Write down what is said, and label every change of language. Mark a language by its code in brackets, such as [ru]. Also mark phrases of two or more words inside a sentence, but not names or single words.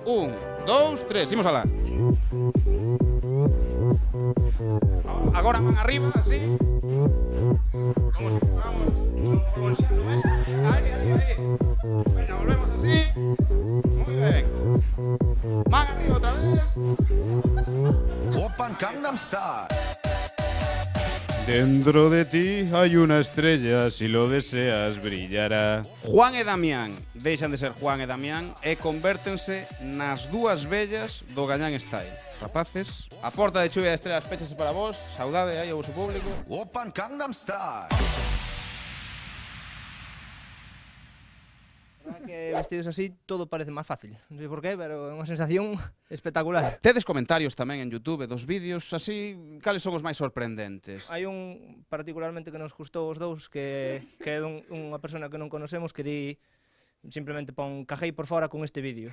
[gl] 1, 2, 3, imos alá. Agora van arriba, así. Como si fuéramos un xano este. Aí. Veña, volvemos así. Moi ben. Van arriba outra vez. [ko] 오빤 강남스타일 [es] Dentro de ti hay una estrella, si lo deseas brillará. [gl] Juan e Damián deixan de ser Juan e Damián e convértense nas dúas vellas do Gangnam Style. Rapaces, a porta de chuvia de estrelas péchase para vos. Saudade aí ao vosso público. [ko] 오빤 강남스타일 [gl] Que vestidos así todo parece máis fácil. Non sei por qué, pero é unha sensación espectacular. Tedes comentarios tamén en YouTube dos vídeos, así, cales son os máis sorprendentes? Hai un particularmente que nos gustou os dous, que é unha persona que non conocemos que di simplemente pon cajei por fora con este vídeo.